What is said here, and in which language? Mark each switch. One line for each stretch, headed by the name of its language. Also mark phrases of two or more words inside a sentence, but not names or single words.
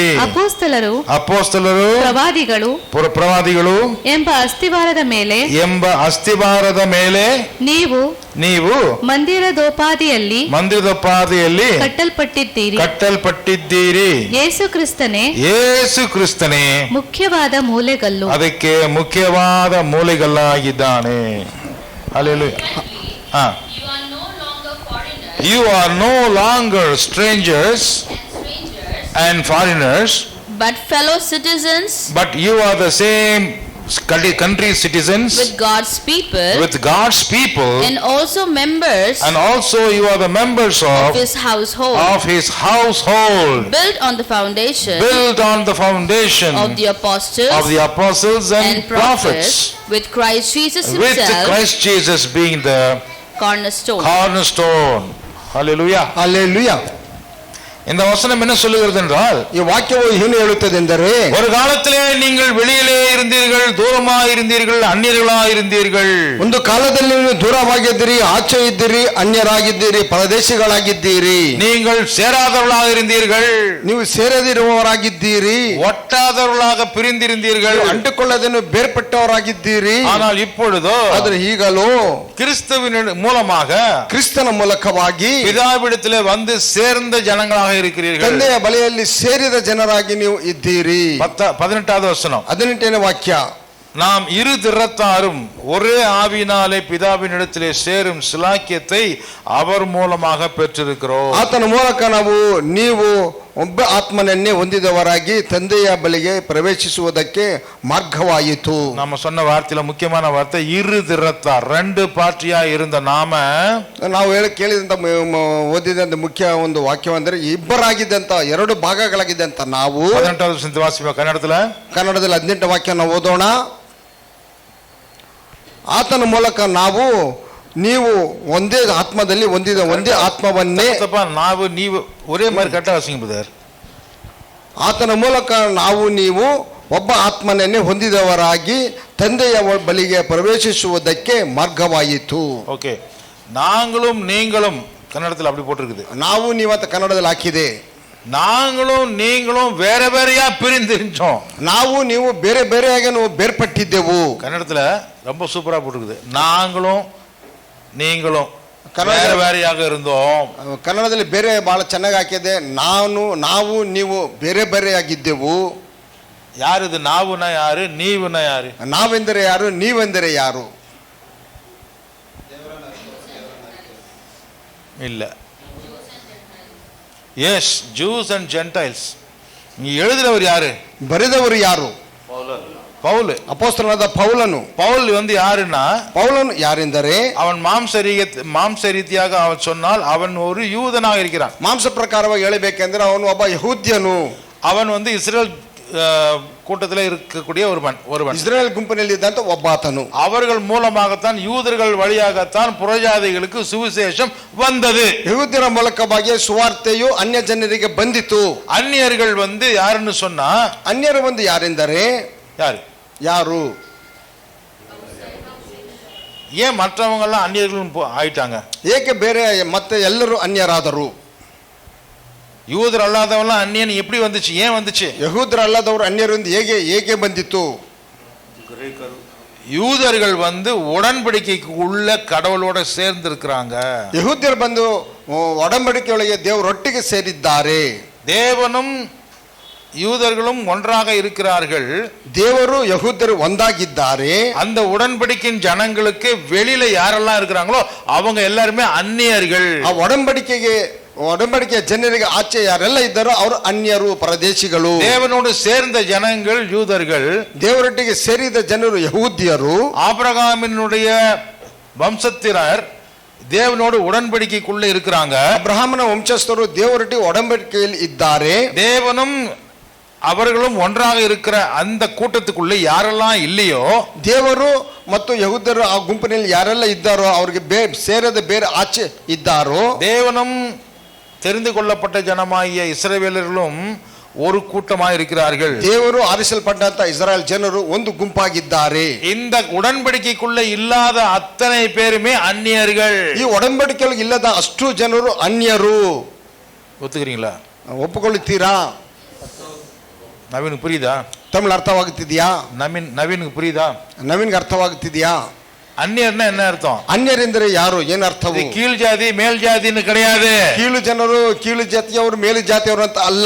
Kannada: ಅಪೊಸ್ತಲರು ಪ್ರವಾದಿಗಳು ಎಂಬ ಅಸ್ತಿವಾರದ ಮೇಲೆ ನೀವು ಮಂದಿರದೋಪಾದಿಯಲ್ಲಿ ಕಟ್ಟಲ್ಪಟ್ಟಿದ್ದೀರಿ. ಯೇಸು ಕ್ರಿಸ್ತನೇ ಮುಖ್ಯವಾದ ಮೂಲೆಗಲ್ಲು, ಅದಕ್ಕೆ ಮುಖ್ಯವಾದ ಮೂಲೆಗಲ್ಲಾಗಿದ್ದಾನೆ.
English: Hallelujah. You are no longer strangers and foreigners, but fellow citizens, but you are the same country citizens with God's people, and also you are the members of his household, built on the foundation of the apostles and prophets, with Christ Jesus being the cornerstone. Hallelujah.
Tamil: இந்த வசனம் என்ன சொல்லுகிறது என்றால்,
Kannada: ಈ ವಾಕ್ಯವು ಏನು ಹೇಳುತ್ತದೆ ಎಂದರೆ,
Tamil: ஒரு காலத்திலே நீங்கள் வெளியிலே இருந்தீர்கள், தூரமாக இருந்தீர்கள், அந்நியர்களாக இருந்தீர்கள்.
Kannada: ಒಂದು ಕಾಲದಲ್ಲಿ ನೀವು ದೂರವಾಗಿದ್ದೀರಿ, ಆಚೆ ಇದ್ದೀರಿ, ಅನ್ಯರಾಗಿದ್ದೀರಿ, ಪರದೇಶಿಗಳಾಗಿದ್ದೀರಿ.
Tamil: நீங்கள் சேராதவர்களாக இருந்தீர்கள்,
Kannada: ನೀವು ಸೇರದಿರುವವರಾಗಿದ್ದೀರಿ,
Tamil: ಒಟ್ಟಾದவர்களாக பிரிந்திருந்தீர்கள்,
Kannada: ಅಂಟಿಕೊಳ್ಳದೇನು ಬೇರ್ಪಟ್ಟವರಾಗಿದ್ದೀರಿ.
Tamil: ஆனால் இப்பொழுதோ,
Kannada: ಆದರೆ ಈಗಲೂ
Tamil: கிறிஸ்துவின் மூலமாக,
Kannada: ಕ್ರಿಸ್ತನ ಮೂಲಕವಾಗಿ
Tamil: பிதாவிடத்திலே வந்து சேர்ந்த ஜனங்களாக இருக்கிறீர்கள்.
Kannada: ತಂದೆಯ ಬಳಿಯಲ್ಲಿ ಸೇರಿದ ಜನರಾಗಿ ನೀವು ಇದ್ದೀರಿ.
Tamil: 18வது வசனம்,
Kannada: 18ನೇ ವಾಕ್ಯ.
Tamil: நாம் இரு திறத்தாரும் ஒரே ஆவியினாலே பிதாவினிடத்திலே சேரும் சிலாக்கியத்தை அவர் மூலமாக பெற்றிருக்கிறோம்.
Kannada: ಆತನ ಮೂಲಕ ನೀವು ಒಬ್ಬ ಆತ್ಮನನ್ನೇ ಹೊಂದಿದವರಾಗಿ ತಂದೆಯ ಬಳಿಗೆ ಪ್ರವೇಶಿಸುವುದಕ್ಕೆ ಮಾರ್ಗವಾಯಿತು.
Tamil: நம்ம சொன்ன வார்த்தையில முக்கியமான வார்த்தை இரு திறத்தார். ரெண்டு ಪಾರ್ಟಿಯಾ இருந்த ನಾವು
Kannada: ಕೇಳಿದಂತ ಓದಿದಂತ ಮುಖ್ಯ ಒಂದು ವಾಕ್ಯವೆಂದರೆ ಇಬ್ಬರಾಗಿದ್ದಂತ ಎರಡು ಭಾಗಗಳಾಗಿದ್ದಂತ ನಾವು. 18வது ವಚನ ವಾಸಿಸುವ ಕನ್ನಡದಲ್ಲಿ 18ನೇ ವಾಕ್ಯ ನಾವು ಓದೋಣ. ಆತನ ಮೂಲಕ ನೀವು ಒಂದೇ ಆತ್ಮದಲ್ಲಿ ಹೊಂದಿದ ಒಂದೇ ಆತ್ಮವನ್ನೇ.
Tamil: ನೀವು ஒரே மாதிரி கட்ட வாசிங்க பிரதர்.
Kannada: ಆತನ ಮೂಲಕ ನೀವು ಒಬ್ಬ ಆತ್ಮನನ್ನೇ ಹೊಂದಿದವರಾಗಿ ತಂದೆಯ ಬಳಿಗೆ ಪ್ರವೇಶಿಸುವುದಕ್ಕೆ ಮಾರ್ಗವಾಯಿತು. ಓಕೆ.
Tamil: நாங்களும் நீங்களும் கன்னடத்தில் அப்படி போட்டிருக்குது.
Kannada: ನಾವು ನೀವಂತ ಕನ್ನಡದಲ್ಲಿ ಹಾಕಿದೆ.
Tamil: நாங்களும் நீங்களும் வேற வேறையா பிரிந்திருந்தோம்.
Kannada: ನಾವು ನೀವು ಬೇರೆ ಬೇರೆಯಾಗಿ ಬೇರ್ಪಟ್ಟಿದ್ದೆವು.
Tamil: கன்னடத்துல ரொம்ப சூப்பரா போட்டிருக்குது. நாங்களும் நீங்களும் வேற வேறையாக இருந்தோம்.
Kannada: ಕನ್ನಡದಲ್ಲಿ ಬೇರೆ ಬಹಳ ಚೆನ್ನಾಗಿ ಹಾಕಿದೆ. ನಾವು ನೀವು ಬೇರೆ ಬೇರೆಯಾಗಿದ್ದೆವು. ಯಾರು ಇದು? ನಾವುನ ಯಾರು, ನೀವುನ ಯಾರು? ನಾವೆಂದರೆ ಯಾರು, ನೀವೆಂದರೆ ಯಾರು?
Tamil: இல்ல.
English: Yes, Jews and Gentiles.
Tamil: நீ எழுதுறவர் யாரு?
Kannada: ಬರೆದವರು ಯಾರು?
Tamil: பவுல்.
Kannada: ಅಪೊಸ್ತಲನಾದ ಪೌಲನು.
Tamil: பவுல் வந்து யாருன்னா,
Kannada: பவுலன் யாரெಂದರೆ
Tamil: அவன் மாம்ச ரீதியாக அவன் சொன்னால் அவன் ஒரு யூதனாக இருக்கிறான்.
Kannada: ಮಾಂಸ ಪ್ರಕಾರವಾಗಿ ಹೇಳಬೇಕೆಂದರೆ ಅವನು ಒಬ್ಬ ಯಹೂದ್ಯನು.
Tamil: அவன் வந்து இஸ்ரேல் கூட்டத்தில் இருக்கக்கூடிய ஒருவன்
Kannada: ಇಸ್ರಾಯೇಲ್ ಗುಂಪಿನಲ್ಲಿ ಇದ್ದಂತ ಒಬ್ಬ ಆತನು.
Tamil: அவர்கள் மூலமாகத்தான் யூதர்கள் வழியாகத்தான் புறஜாதிகளுக்கு சுவிசேஷம் வந்தது.
Kannada: ಯಹೂದ್ಯರ ಮೂಲಕವಾಗಿ ಸುವಾರ್ತೆಯು ಅನ್ಯ ಜನರಿಗೆ ಬಂದಿತು.
Tamil: அந்நியர்கள் யாருன்னு சொன்னா,
Kannada: ಅನ್ಯರು ಯಾರೆಂದರೆ ಯಾರು?
Tamil: ஏன் மற்றவங்க எல்லாம் அந்நியர்கள் ஆயிட்டாங்க?
Kannada: ಏಕೆ ಬೇರೆ ಮತ್ತೆ ಎಲ್ಲರೂ ಅನ್ಯರಾದರು?
Tamil: யூதர் அல்லாதவெல்லாம் அந்நியன் எப்படி வந்துச்சு? ஏன் வந்துச்சு?
Kannada: ಯಹೂದ್ಯರು ಅಲ್ಲದವರು ಅನ್ಯರು ಹೇಗೆ ಬಂದಿತ್ತು?
Tamil: யூதர்கள் உடன்படிக்கைக்கு உள்ள கடவுளோட சேர்ந்து இருக்கிறாங்க.
Kannada: ಯಹೂದ್ಯರು ಒಡಂಬಡಿಕೆಯೊಳಗೆ ದೇವರೊಟ್ಟಿಗೆ ಸೇರಿದ್ದಾರೆ.
Tamil: தேவனும் யூதர்களும் ஒன்றாக இருக்கிறார்கள்.
Kannada: ದೇವರು ಯಹೂದ್ಯರು ಒಂದಾಗಿದ್ದಾರೆ.
Tamil: அந்த உடன்படிக்கையின் ஜனங்களுக்கு வெளியில யாரெல்லாம் இருக்கிறாங்களோ அவங்க எல்லாருமே அந்நியர்கள்.
Kannada: ಆ ಒಡಂಬಡಿಕೆಯ ಜನರಿಗೆ ಆಚೆ ಯಾರೆಲ್ಲ ಇದ್ದಾರೋ ಅವರು ಅನ್ಯರು, ಪರದೇಶಿಗಳು.
Tamil: தேவனோடு சேர்ந்த ஜனங்கள் யூதர்கள்.
Kannada: ದೇವರೊಟ್ಟಿಗೆ ಸೇರಿದ ಜನರು ಯಹೂದ್ಯರು.
Tamil: ஆபிரகாமினுடைய வம்சத்தினர் தேவனோடு உடன்படிக்கைக்குள்ள இருக்கிறாங்க.
Kannada: ಅಬ್ರಹಾಮನ ವಂಶಸ್ಥರು ದೇವರೊಟ್ಟಿಗೆ ಒಡಂಬಡಿಕೆಯಲ್ಲಿ ಇದ್ದಾರೆ.
Tamil: தேவனும் அவர்களும் ஒன்றாக இருக்கிற அந்த கூட்டத்துக்குள்ள யாரெல்லாம் இல்லையோ,
Kannada: ದೇವರು ಮತ್ತು ಯಹೂದ್ಯರು ಆ ಗುಂಪಿನಲ್ಲಿ ಯಾರೆಲ್ಲ ಇದ್ದಾರೋ ಅವರಿಗೆ ಸೇರದ ಬೇರೆ ಆಚೆ ಇದ್ದಾರೋ,
Tamil: தேவனும் தெரிந்து கொள்ளப்பட்ட ஜனமாகிய இஸ்ரவேலர்களும் ஒரு கூட்டமாக இருக்கிறார்கள்.
Kannada: ದೇವರು ಆರಿಸಲ್ಪಟ್ಟಂತ ಇಸ್ರಾಯೇಲ್ ಜನರು ಒಂದು ಗುಂಪಾಗಿದ್ದಾರೆ.
Tamil: இந்த உடன்படிக்கைக்குள்ள இல்லாத அத்தனை பேருமே அந்நியர்கள்.
Kannada: ಈ ಒಡಂಬಡಿಕೆಯಲ್ಲಿ ಇಲ್ಲದ ಅಷ್ಟು ಜನರು ಅನ್ಯರು.
Tamil: ஒத்துக்கிறீங்களா?
Kannada: ಒಪ್ಪಿಕೊಳ್ಳುತ್ತೀರಾ?
Tamil: நவீனுக்கு புரியுதா?
Kannada: ತಮಿಳು ಅರ್ಥವಾಗುತ್ತಿದೆಯಾ?
Tamil: நவீனுக்கு புரியுதா?
Kannada: ನವೀನ್ಗೆ ಅರ್ಥವಾಗುತ್ತಿದೆಯಾ?
Tamil: அந்நியர்னா என்ன அர்த்தம்?
Kannada: ಅನ್ಯರೆಂದರೆ ಯಾರು? ಏನು ಅರ್ಥವು?
Tamil: கீழ் ஜாதி மேல் ஜாதின்னு கிடையாது.
Kannada: ಕೀಳು ಜನರು ಕೀಳು ಜಾತಿಯವರು ಮೇಲು ಜಾತಿಯವರು ಅಂತ ಅಲ್ಲ.